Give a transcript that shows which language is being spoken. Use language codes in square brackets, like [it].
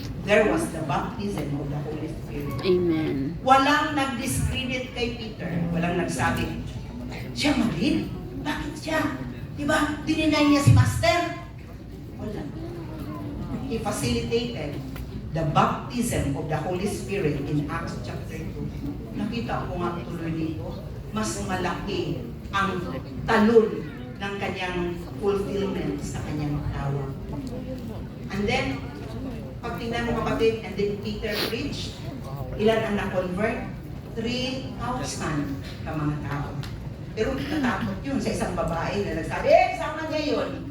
[en] There was the baptism of the Holy Spirit. Amen. [tl] Walang nag-discredit kay Peter. Walang nagsabi, siya marin? Bakit siya? Diba? Dininay niya si Master? Wala. [en] He facilitated the baptism of the Holy Spirit in Acts chapter 2. [tl] Nakita ko nga tuloy dito, mas malaki ang talon ng kanyang fulfillment sa kanyang tawag. And then, pag tingnan mo kapatid, [en] and then Peter preached, [tl] ilan ang na-convert? 3,000 ka mga tao. Pero natakot yun sa isang babae na nagsabi, sama niya yun.